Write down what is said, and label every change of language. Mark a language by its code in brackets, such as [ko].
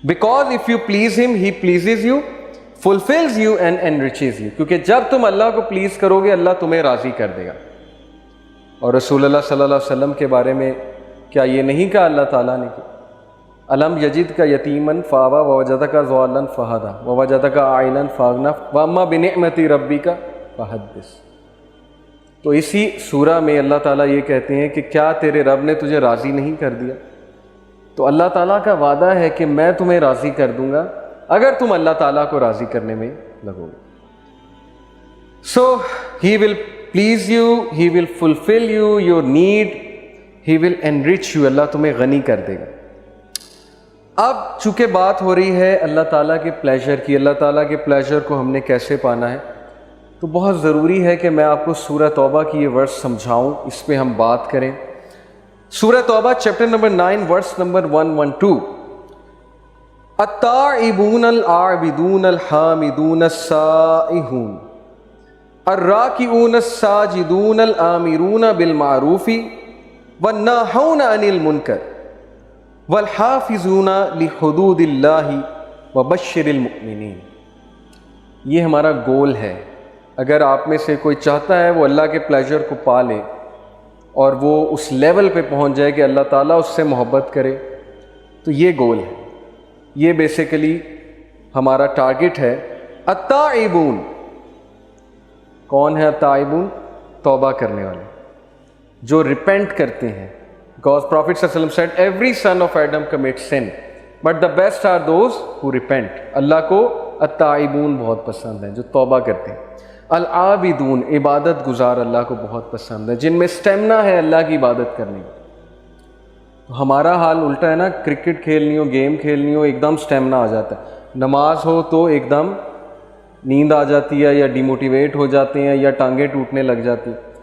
[en] Because if you please him, he pleases you, fulfills you and enriches you. [ur] کیونکہ جب تم اللہ کو please کرو گے اللہ تمہیں راضی کر دے گا. اور رسول اللہ صلی اللہ علیہ وسلم کے بارے میں کیا یہ نہیں کہا اللہ تعالیٰ نے کہ [ar] الم یجد کا یتیمن فآوا ووجدک ضالا فہدی ووجدک عائلا فاغنی واما بنعمت ربک فحدث. [ur] تو اسی سورہ میں اللہ تعالیٰ یہ کہتے ہیں کہ کیا تیرے رب نے تجھے راضی نہیں کر دیا؟ تو اللہ تعالیٰ کا وعدہ ہے کہ میں تمہیں راضی کر دوں گا اگر تم اللہ تعالیٰ کو راضی کرنے میں لگو گے. [en] So he will please you, he will fulfill you your need, he will enrich you. [ur] اللہ تمہیں غنی کر دے گا. اب چونکہ بات ہو رہی ہے اللہ تعالیٰ کے پلیجر کی، اللہ تعالیٰ کے پلیجر کو ہم نے کیسے پانا ہے، تو بہت ضروری ہے کہ میں آپ کو سورہ توبہ کی یہ ورس سمجھاؤں، اس پہ ہم بات کریں. سورہ توبہ چیپٹر نمبر 9 ورس نمبر 112. [ar] التائبون العابدون الحامدون السائحون الراکعون الساجدون الآمرون بالمعروف والناہون عن المنکر والحافظون لحدود اللہ وبشر المؤمنین. [ur] یہ ہمارا گول ہے. اگر آپ میں سے کوئی چاہتا ہے وہ اللہ کے پلیجر کو پا لے اور وہ اس لیول پہ پہنچ جائے کہ اللہ تعالیٰ اس سے محبت کرے، تو یہ گول ہے، یہ بیسیکلی ہمارا ٹارگٹ ہے. التائبون، کون ہے التائبون؟ توبہ کرنے والے جو ریپینٹ کرتے ہیں. [en] Because Prophet [ar] صلی اللہ علیہ وسلم [en] said every son of Adam commits sin but the best are those who repent. [ur] اللہ کو التائبون بہت پسند ہیں جو توبہ کرتے ہیں. العابدون، عبادت گزار اللہ کو بہت پسند ہے، جن میں اسٹیمنا ہے اللہ کی عبادت کرنے کا. تو ہمارا حال الٹا ہے نا، کرکٹ کھیلنی ہو، گیم کھیلنی ہو، ایک دم اسٹیمنا آ جاتا ہے. نماز ہو تو ایک دم نیند آ جاتی ہے یا ڈیموٹیویٹ ہو جاتے ہیں یا ٹانگیں ٹوٹنے لگ جاتی ہیں.